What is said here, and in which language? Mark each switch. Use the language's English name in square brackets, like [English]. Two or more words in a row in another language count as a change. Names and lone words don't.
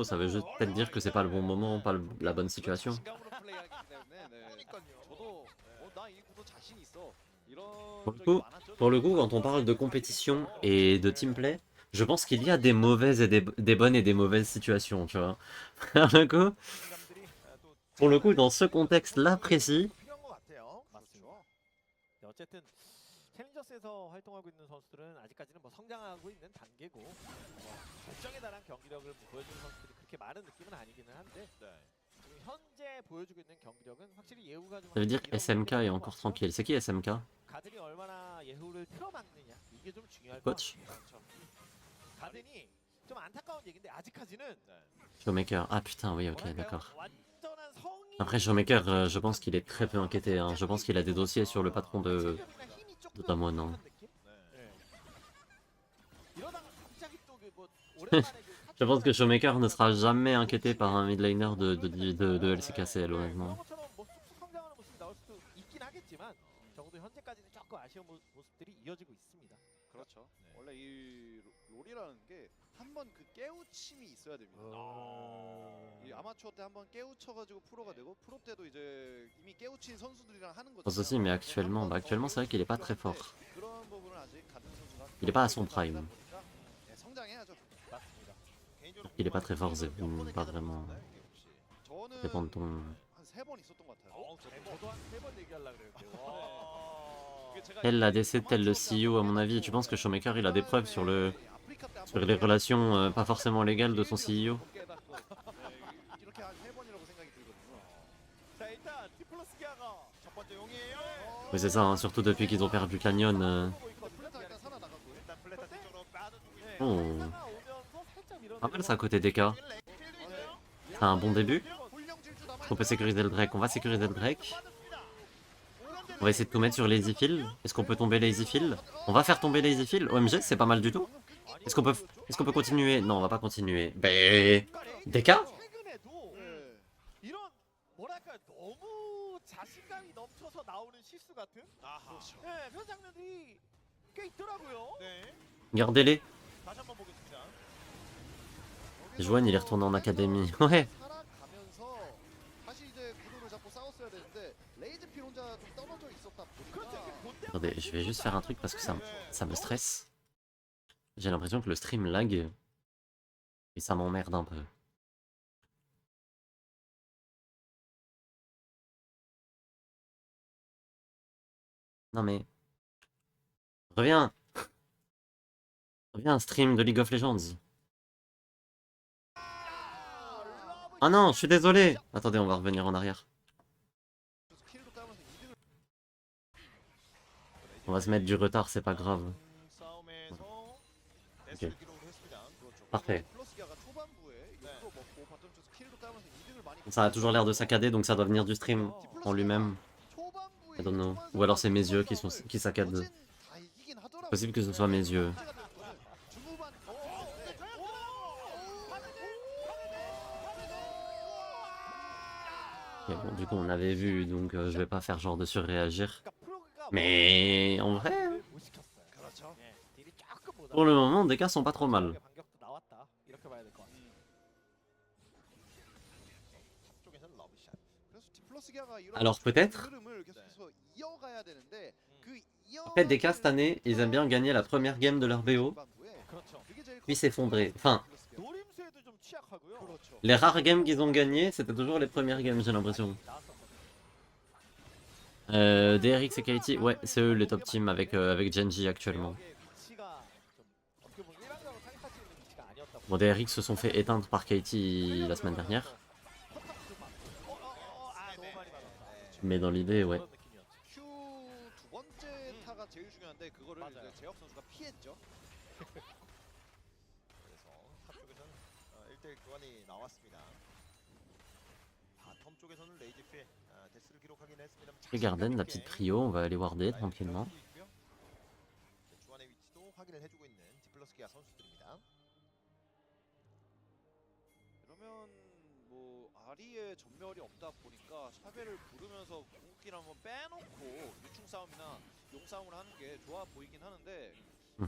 [French] Ça veut juste peut-être dire que c'est pas le bon moment, pas la bonne situation. Pour le coup, quand on parle de compétition et de teamplay, je pense qu'il y a des mauvaises et des bonnes et des mauvaises situations, tu vois. Pour le coup, dans ce contexte-là précis, [Korean] 챌린저스에서 활동하고 있는 선수들은 아직까지는 뭐 성장하고 있는 단계고 결정에 달한 경기력을 보여주는 선수들이 그렇게 많은 느낌은 아니기는 한데 지금 현재 보여주고 있는 경기력은 확실히 예후가 좀 [French] ça veut dire que SMK est encore tranquille. C'est qui SMK? [Korean] 가든이 얼마나 예후를 틀어막느냐 이게 좀 중요할 것 [French] Coach? [Korean] 같아요. 가든이 좀 안타까운 얘기인데 아직까지는 [French] Showmaker. Ah putain, oui, ok, d'accord. [Korean] 완전한 성이 [French] Après, Showmaker, je pense qu'il est très peu inquiété. Hein. Je pense qu'il a des dossiers sur le patron de Damwon. Hein. Je pense que Showmaker ne sera jamais inquiété par un [English] mid laner [French] de LCKCL, honnêtement. [Korean] 원래 이 롤이라는 게 한 번 그 깨우침이 있어야 됩니다. 이 아마추어 때 한 번 깨우쳐가지고 프로가 되고 프로 때도 이제 이미 깨우친 선수들이랑 하는 [French] Je pense aussi, mais actuellement, actuellement c'est vrai qu'il est pas très fort. [Korean] 그런 부분은 아직 가든 선수가 [French] Il est pas à son prime. [Korean] 성장해야죠. [French] Il est pas très fort, Zevin, pas vraiment. [Korean] 저는 [French] Dépend de ton... [Korean] 한 3번 있었던 것 같아요. 저도 한 3번 얘기하려고 그랬는데 [French] Tel l'ADC, tel le CEO, à mon avis. Tu penses que Showmaker, il a des preuves sur les relations pas forcément légales de son CEO? [Korean] 이렇게 한 3번이라고 생각이 들거든요. 자 일단 디플러스기아가 첫 번째 용이에요. [French] Oui, c'est ça, hein, surtout depuis qu'ils ont perdu Canyon. [Korean] 플레타 일단 살아나갔고요. 일단 플레타 뒤쪽으로 빠져주고 있어요. Oh. 오면서 살짝 밀어내고 [French] Pas mal ça, côté DK. C'est un bon début. On peut sécuriser le Drake. On va sécuriser le Drake. On va essayer de tout mettre sur Lazy Field. Est-ce qu'on peut tomber Lazy Field? On va faire tomber Lazy Field. OMG, c'est pas mal du tout. Est-ce qu'on peut continuer? Non, on va pas continuer. Ben... DK? [Korean] 최근에도 이런 뭐랄까 너무 자신감이 넘쳐서 나오는 실수 같은 네, 그런 장면들이 꽤 있더라고요. 네. [French] Gardez-les. [Korean] 다시 한번 보겠습니다. [French] Joanne, il est retourné en académie. Ouais. [Korean] 살아가면서 다시 이제 구도를 잡고 싸웠어야 되는데 레이즈필 혼자 좀 떨어져 있었다 보니까 [French] Attendez, je vais juste faire un truc parce que ça me stresse. J'ai l'impression que le stream lag. Et ça m'emmerde un peu. Non mais... Reviens. Reviens, stream de League of Legends. Ah non, je suis désolé. Attendez, on va revenir en arrière. [Korean] 스킬도 따면서 이득을 [French] On va se mettre du retard, c'est pas grave. [Korean] 싸움에서 [French] Ok. [Korean] 대수를 기록을 했습니다. [French] Parfait. [Korean] 플러스기아가 초반부에 욕도 먹고 바텀 쪽 스킬도 따면서 이득을 많이 [French] Ça a toujours l'air de saccader, donc ça doit venir du stream en lui-même. [Korean] 초반부에 [English] I don't know. [French] Ou alors c'est mes yeux qui saccadent. [Korean] 어젠 다 이기긴 하더라고요. [French] Possible que ce soit mes yeux. [Korean] 중후반 [French] Ok, bon, du coup, on avait vu, donc je vais pas faire genre de surréagir. [Korean] 그러니까 프로가 [French] Mais en vrai, [Korean] 못 시켰어요. 그렇죠. 예, 딜이 조금 못 [French] pour le moment, des cas sont pas trop mal. [Korean] 반격도 나왔다. 이렇게 봐야 될 것 같아요. 쪽에서는 러브샷. 그래서 디플러스기아가 이런 [French] Alors peut-être, [Korean] 흐름을 계속해서 이어가야 되는데 그 [French] après DK cette année, ils aiment bien gagner la première game de leur BO, [Korean] 그렇죠. [French] puis s'effondrer. Enfin, [Korean] 노림수에도 좀 취약하고요. 그렇죠. [French] les rares games qu'ils ont gagné, c'était toujours les premières games, j'ai l'impression. DRX et KT, ouais, c'est eux les top teams avec Genji actuellement. [Korean] 대역의 위치가 좀 어떻게 보면 일반적으로 생각할 수 있는 위치가 아니었다. [French] Bon, DRX se sont fait éteindre par KT la semaine dernière, [Korean] 너무 많이 맞았다. [French] mais dans l'idée, ouais. [Korean] 그런 느낌이었지. Q 두 번째 타가 제일 중요한데 그거를 맞아요. 이제 제혁 선수가 피했죠. 그래서 탑 쪽에서는 1대1 교환이 나왔습니다. 바텀 쪽에서는 레이지페 데스를 기록하긴 했습니다. [French] Et Garden, la petite trio, on va aller warder tranquillement. [Korean] 주안의 위치도 확인을 해주고 있는 디플러스 기아 선수들입니다. 그러면 뭐 아리의 전멸이 없다 보니까 샤벨을 부르면서 궁극기를 한번 빼놓고 유충 싸움이나 용 싸움을 하는 게 좋아 보이긴 하는데 그런